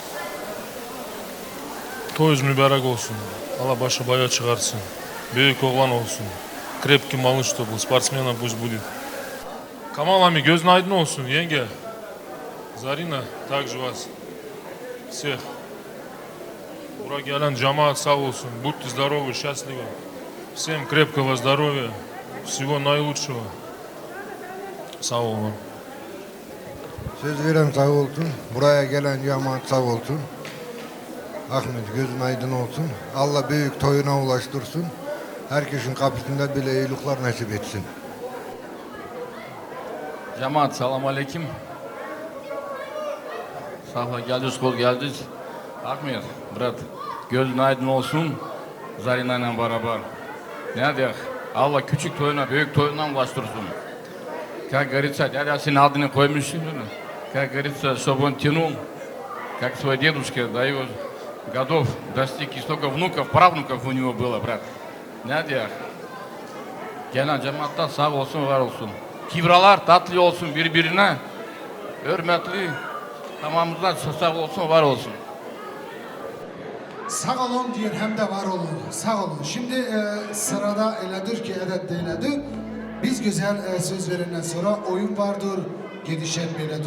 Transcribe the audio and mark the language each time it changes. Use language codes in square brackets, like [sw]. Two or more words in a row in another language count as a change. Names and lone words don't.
[tr] Toyuz mübarek olsun. Allah başı baya çıkarsın. Büyük oğlan olsun. [ru] Крепкий малыш, что был. Спортсменом пусть будет. Камал Ами, [tr] gözün aydın olsun yenge. Zarina, [ru] также вас. Всех. [tr] Buraya gelen cemaat sağ olsun. [ru] Будьте здоровы, счастливы. Всем крепкого здоровья. Всего наилучшего. [tr] Sağ olun. Söz veren sağ olsun. Buraya gelen cemaat sağ olsun. Ahmet gözün aydın olsun. Allah büyük toyuna ulaştırsın. Herkesin kapısında bile iyilikler nasip etsin. Cemaat selam aleyküm. Sağ geldiniz, kol geldiniz. Ahmet, brat, gözün aydın olsun. Zarina ile beraber. Ne diyek? Allah küçük toyuna, büyük toyuna ulaştırsın. [ru] Как говорится, дядя сын [tr] adını koymuşsun. [ru] Как говорится, чтобы он тянул, как свой дедушка, до его годов достиг, и столько внуков, правнуков у него было, брат. [tr] Ne diyek? Gelen cemaatta sağ olsun, var olsun. Kibralar tatlı olsun birbirine. Hürmetli, tamamımızdan sağ olsun, var olsun. Sağ olun diyor hem de var olun. Sağ olun. Şimdi sırada elədir ki, edette elədir. Biz güzel söz verenden sonra oyun vardır, gidişen belədir.